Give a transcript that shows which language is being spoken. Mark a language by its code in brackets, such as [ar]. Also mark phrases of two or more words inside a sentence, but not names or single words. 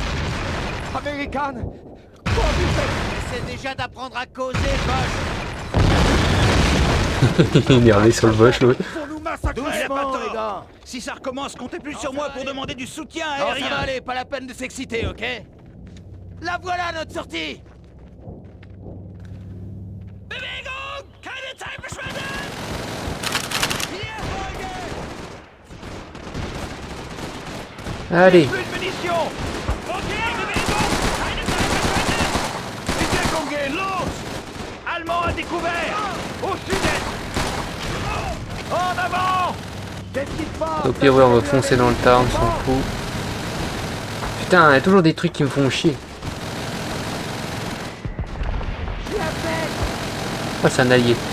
[fr] American. Quoi vous faites? Essaie déjà d'apprendre à causer, Bosch. Il est énervé sur le Bosch, l'autre. Pour nous massacrer. Il a pas Doucement, tort. les gars. Si ça recommence, comptez plus sur moi pour demander du soutien Non, ça aérien. va aller, pas la peine de s'exciter, ok? La voilà, notre sortie! [de] Bewegung! Keine Zeit verschwenden! Hier folgen! [fr] Allez, Plus de munitions! [de] Okay, Bewegung! Keine Zeit verschwenden! Die Deckung gehen, los! [fr] Allemand à découvert! Au sud-est! En avant! Qu'est-ce qui se passe? au pire, ouais, on va foncer dans le tas, on s'en fout. Putain, il y a toujours des trucs qui me font chier. Oh, c'est un allié.